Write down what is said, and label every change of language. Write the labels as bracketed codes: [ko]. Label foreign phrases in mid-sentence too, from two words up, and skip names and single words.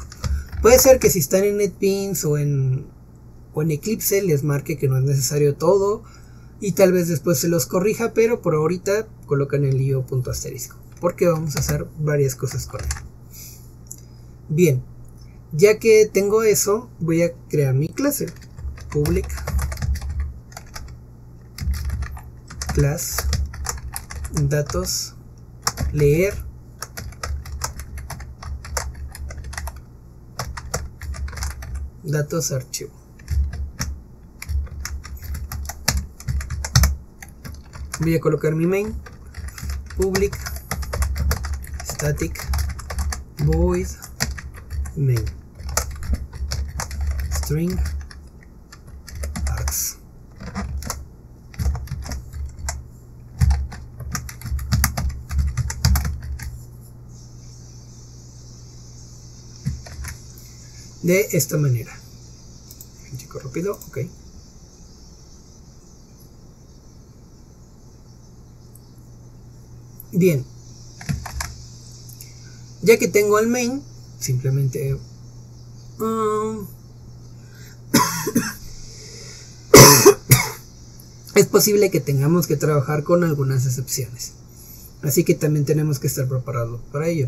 [es] Puede ser que si están en NetBeans o en Eclipse les marque que no es necesario todo y tal vez después se los corrija, pero por ahorita colocan el io.asterisco, porque vamos a hacer varias cosas con él. Bien, ya que tengo eso, voy a crear mi clase [en] public class [es] datos leer datos archivo. Voy a colocar mi main [en] public static void main string args. [es] De esta manera. Chico rápido, ok. Bien, ya que tengo el main, simplemente es posible que tengamos que trabajar con algunas excepciones, así que también tenemos que estar preparados para ello.